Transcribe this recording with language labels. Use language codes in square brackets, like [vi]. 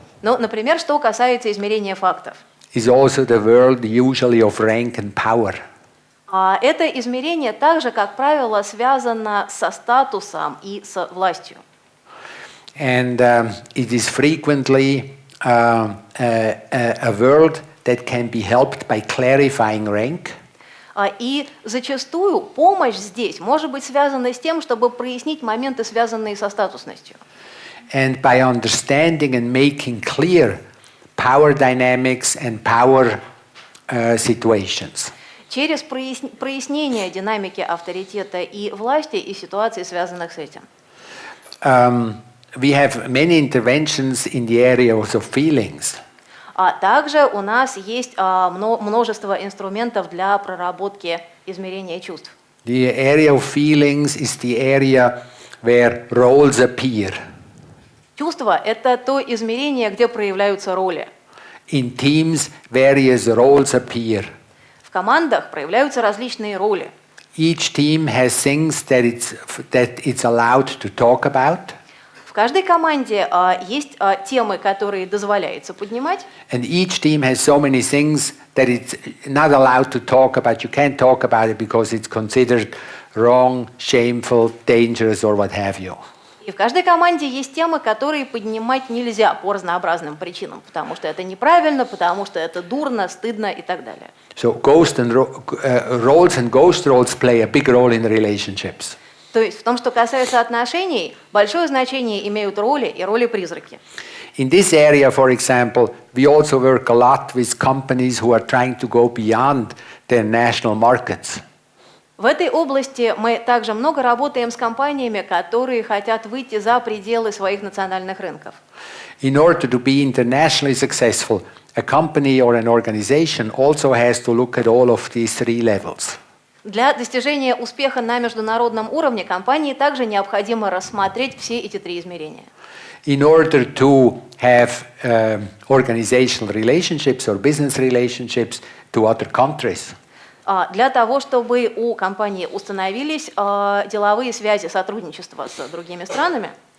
[ru] Ну, например, что касается измерения фактов. [en] is also the world usually of rank and power. [ru] Это измерение также, как правило, связано со статусом и с властью. [en] And it is frequently a world that can be helped by clarifying rank. [ru] И зачастую помощь здесь может быть связана с тем, чтобы прояснить моменты, связанные со статусностью. [en] And by understanding and making clear power dynamics and power situations. [ru] Через прояснение динамики авторитета и власти и ситуаций, связанных с этим. [en] We have many interventions in the areas of feelings. [ru] Также у нас есть множество инструментов для проработки измерения чувств. [en] The area of feelings is the area where roles appear. [ru] Чувство – это то измерение, где проявляются роли. [en] In teams, various roles appear. [ru] В командах проявляются различные роли. [en] Each team has things that it's allowed to talk about. [ru] В каждой команде есть темы, которые дозволяется поднимать. [en] And each team has so many things that it's not allowed to talk about. You can't talk about it because it's considered wrong, shameful, dangerous, or what have you. [ru] И в каждой команде есть темы, которые поднимать нельзя по разнообразным причинам, потому что это неправильно, потому что это дурно, стыдно и так далее. [en] So roles and ghost roles play a big role in relationships. [ru] То есть в том, что касается отношений, большое значение имеют роли и роли-призраки. [en] In this area, for example, we also work a lot with companies who are trying to go beyond their national markets. [ru] В этой области мы также много работаем с компаниями, которые хотят выйти за пределы своих национальных рынков. [en] In order to be internationally successful, a company or an organization also has to look at all of these three levels. [ru] Для достижения успеха на международном уровне компании также необходимо рассмотреть все эти три измерения. [en] In order to have organizational relationships or business relationships to other countries. [ru] Для того, чтобы у компании установились деловые связи, сотрудничество с другими странами,